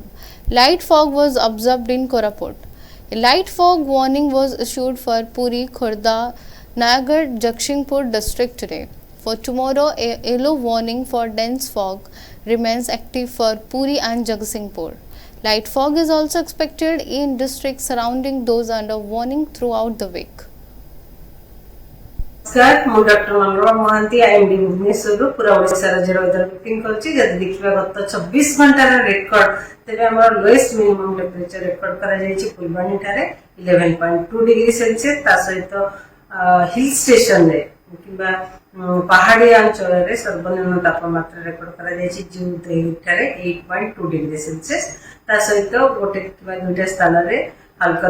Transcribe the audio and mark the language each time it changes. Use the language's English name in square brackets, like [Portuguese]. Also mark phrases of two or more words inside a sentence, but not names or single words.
[English] Light fog was observed in Koraput. A light fog warning was issued for Puri, Khurda, Nayagarh, Jagshinpur district today. For tomorrow, a yellow warning for dense fog remains active for Puri and Jagshinpur. Light fog is also expected in districts surrounding those under warning throughout the week. [Odia] ନମସ୍କାର ମୁଁ ଡକ୍ଟର ମନୋରମା ମହାନ୍ତି ଆଇଏମଡି ଭୁବନେଶ୍ୱର ପୂରା ଓଡ଼ିଶା ରାଜ୍ୟ [English] weather booking [Odia] କରୁଛି ଯଦି ଦେଖିବା ଗତ 24 ଘଣ୍ଟା ରେ ରେକର୍ଡ ତେବେ ଆମର [English] lowest minimum temperature record [Odia] କରା ଯାଇଛି ଫୁଲବାଣୀ ଠାରେ 11.2 [English] degree Celsius [Odia] ता सहित [English] hill station [Odia] ରେ କିମ୍ବା ପାହାଡ଼ି ଅଞ୍ଚଳ ରେ ସର୍ବନିମ୍ନ ତାପମାତ୍ରା ରେକର୍ଡ କରା ଯାଇଛି ଜୁତେ ଠାରେ 8.2 [English] degree Celsius [Odia] ତା ସହିତ ଗୋଟେ କିମ୍ବା ଦୁଇଟା ସ୍ଥାନ ରେ ହାଲୁକା